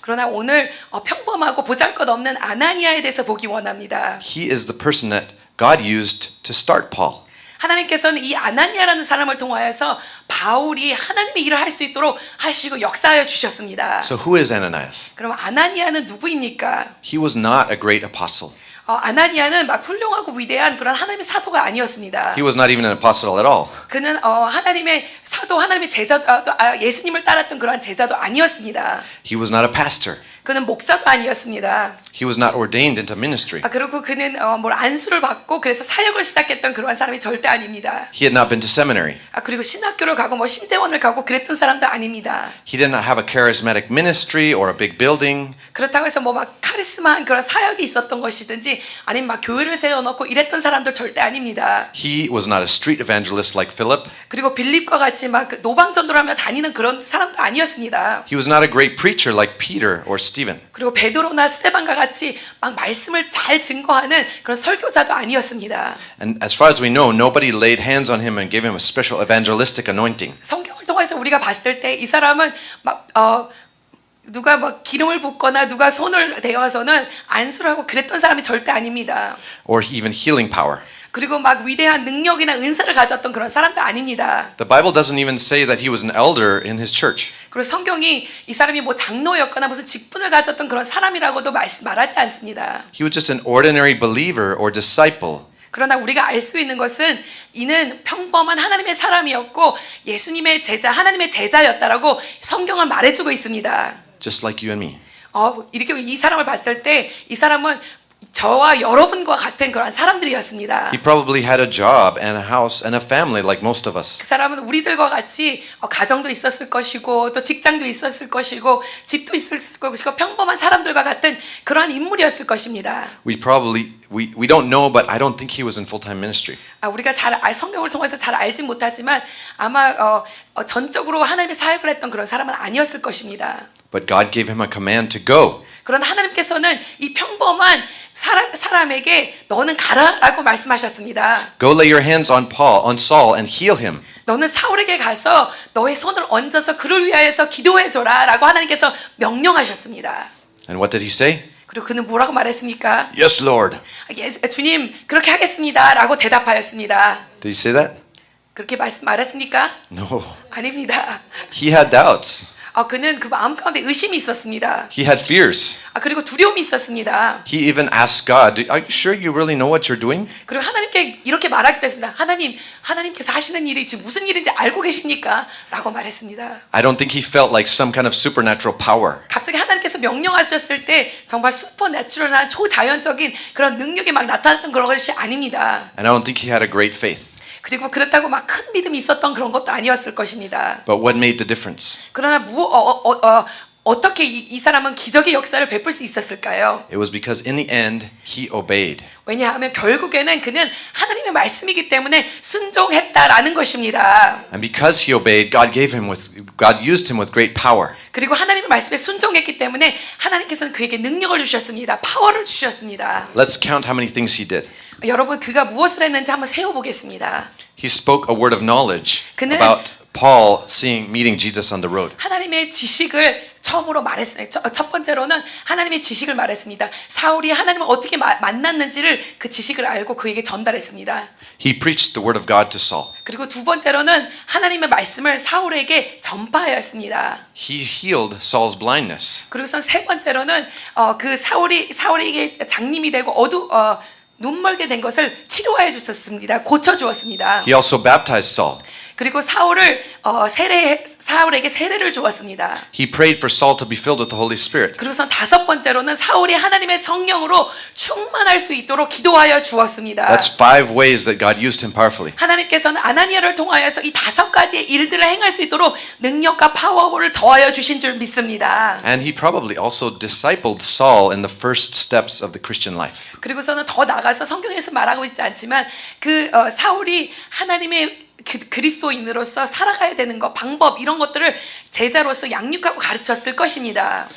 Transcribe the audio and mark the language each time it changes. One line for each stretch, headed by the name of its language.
Korean: 그러나 오늘 평범하고 보잘것없는 아나니아에 대해서 보기 원합니다.
English: He is the person that God used to start Paul.
Korean: 하나님께서는 이 아나니아라는 사람을 통하여서 바울이 하나님의 일을 할 수 있도록 하시고 역사하여 주셨습니다.
English: So who is Ananias?
Korean: 그럼 아나니아는 누구입니까?
English: He was not a great apostle.
Korean: 아나니아는 막 훌륭하고 위대한 그런 하나님의 사도가 아니었습니다.
English: He was not even an apostle at all.
Korean: 그는 하나님의 사도, 하나님의 제자, 예수님을 따랐던 그러한 제자도 아니었습니다.
English: He was not a pastor.
Korean: 그는 목사도 아니었습니다.
English: He was not ordained into ministry.
Korean: 그리고 그는 뭘 안수를 받고 그래서 사역을 시작했던 그러한 사람이 절대 아닙니다.
English: He had not been to seminary.
Korean: 그리고 신학교를 가고 뭐 신대원을 가고 그랬던 사람도 아닙니다.
English: He did not have a charismatic ministry or a big building.
Korean: 그렇다고 해서 뭐 막 카리스마한 그런 사역이 있었던 것이든지 아니면 막 교회를 세워놓고 이랬던 사람도 절대 아닙니다.
English: He was not a street evangelist like Philip.
Korean: 그리고 빌립과 같이 막 노방전도하며 다니는 그런 사람도 아니었습니다.
English: He was not a great preacher like Peter or Stephen.
Korean: 그리고 베드로나 스데반과 같이 막 말씀을 잘 증거하는 그런 설교자도 아니었습니다.
English: And as far as we know, nobody laid hands on him and gave him a special evangelistic anointing.
Korean: 성경을 통해서 우리가 봤을 때 이 사람은 막 누가 막 기름을 붓거나 누가 손을 대어서는 안수를 하고 그랬던 사람이 절대 아닙니다.
English: Or even healing power.
Korean: 그리고 막 위대한 능력이나 은사를 가졌던 그런 사람도 아닙니다.
English: The Bible doesn't even say that he was an elder in his church.
Korean: 그리고 성경이 이 사람이 뭐 장로였거나 무슨 직분을 가졌던 그런 사람이라고도 말하지 않습니다.
English: He was just an ordinary believer or disciple.
Korean: 그러나 우리가 알 수 있는 것은 이는 평범한 하나님의 사람이었고 예수님의 제자, 하나님의 제자였다라고 성경은 말해주고 있습니다.
English: Just like you and me.
Korean: 이렇게 이 사람을 봤을 때 이 사람은 저와 여러분과 같은 그런 사람들이었습니다.
English: He probably had a job and a house and a family like most of us.
Korean: 그 사람은 우리들과 같이 가정도 있었을 것이고 또 직장도 있었을 것이고 집도 있었을 것이고 평범한 사람들과 같은 그러한 인물이었을 것입니다.
English: We don't know, but I don't think he was in full-time ministry.
Korean: 우리가 성경을 통해서 잘 알진 못하지만 아마 전적으로 하나님의 사역을 했던 그런 사람은 아니었을 것입니다.
English: But God gave him a command to go.
Korean: 그러나 하나님께서는 이 평범한 사람에게 너는 가라라고 말씀하셨습니다.
English: Go lay your hands on Saul and heal him.
Korean: 너는 사울에게 가서 너의 손을 얹어서 그를 위하여서 기도해줘라라고 하나님께서 명령하셨습니다.
English: And what did he say?
Korean: 그리고 그는 뭐라고 말했습니까?
English: Yes, Lord.
Korean: 주님 그렇게 하겠습니다라고 대답하였습니다.
English: Did he say that?
Korean: 그렇게 말했습니까?
English: No.
Korean: 아닙니다.
English: He had doubts.
Korean: 그는 그 마음 가운데 의심이 있었습니다.
English: He had fears.
Korean: 그리고 두려움이 있었습니다.
English: He even asked God, "Are you sure you really know what you're doing?"
Korean: 그리고 하나님께 이렇게 말하기도 했습니다. 하나님께서 하시는 일이 지금 무슨 일인지 알고 계십니까? 라고 말했습니다.
English: I don't think he felt like some kind of supernatural power.
Korean: 갑자기 하나님께서 명령하셨을 때 정말 슈퍼내추럴한 초자연적인 그런 능력이 막 나타났던 그런 것이 아닙니다.
English: And I don't think he had a great faith.
Korean: 그리고 그렇다고 막 큰 믿음이 있었던 그런 것도 아니었을 것입니다.
English: But what made the difference?
Korean: 그러나 어떻게 이 사람은 기적의 역사를 베풀 수 있었을까요?
English: It was because in the end he obeyed.
Korean: 왜냐하면 결국에는 그는 하나님의 말씀이기 때문에 순종했다라는 것입니다.
English: And because he obeyed, God used him with great power.
Korean: 그리고 하나님의 말씀에 순종했기 때문에 하나님께서는 그에게 능력을 주셨습니다. 파워를 주셨습니다.
English: Let's count how many things he did.
Korean: 여러분 그가 무엇을 했는지 한번 세어보겠습니다.
English: He spoke a word of knowledge
Korean: 그는
English: about Paul meeting Jesus on the road.
Korean: 하나님의 지식을 처음으로 말했습니다. 첫 번째로는 하나님의 지식을 말했습니다. 사울이 하나님을 어떻게 만났는지를 그 지식을 알고 그에게 전달했습니다.
English: He preached the word of God to Saul.
Korean: 그리고 두 번째로는 하나님의 말씀을 사울에게 전파하였습니다.
English: He healed Saul's blindness.
Korean: 그리고선 세 번째로는 그 사울에게 장님이 되고 눈멀게 된 것을 치료해 주셨습니다. 고쳐 주었습니다.
English: He also baptized Saul.
Korean: 그리고 사울에게 세례를 주었습니다.
English: He prayed for Saul to be filled with the Holy Spirit.
Korean: 그리고선 다섯 번째로는 사울이 하나님의 성령으로 충만할 수 있도록 기도하여 주었습니다.
English: That's 5 ways that God used him powerfully.
Korean: 하나님께서는 아나니아를 통하여서 이 5가지의 일들을 행할 수 있도록 능력과 파워를 더하여 주신 줄 믿습니다.
English: And he probably also discipled Saul in the first steps of the Christian life.
Korean: 그리고서는 더 나가서 성경에서 말하고 있지 않지만 사울이 하나님의 그리스도인으로서 살아가야 되는 것, 방법 이런 것들을 제자로서 양육하고 가르쳤을 것입니다.